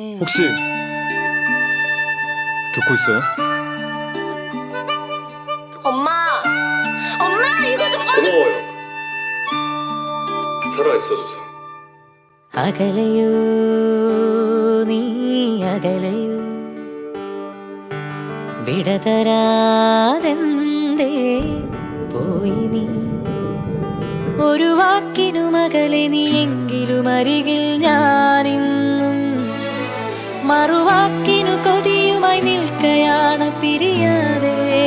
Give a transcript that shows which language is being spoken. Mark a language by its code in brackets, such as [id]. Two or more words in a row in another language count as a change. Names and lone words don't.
[ko] 혹시 듣고 있어요? 엄마! 엄마, 이거 좀 꺼내! 고마워요. 살아있어줘서. [ml] അകലയോ നീ അകലയോ വിടതരാതെന്തേ പോയി നീ ഒരു വാക്കിനുമകലെ നീ എങ്കിലും അരികിൽ ഞാനിന്നും മറുവാക്കിനു കൊതിയുമായി നിൽക്കയാണ് പിരിയാതെ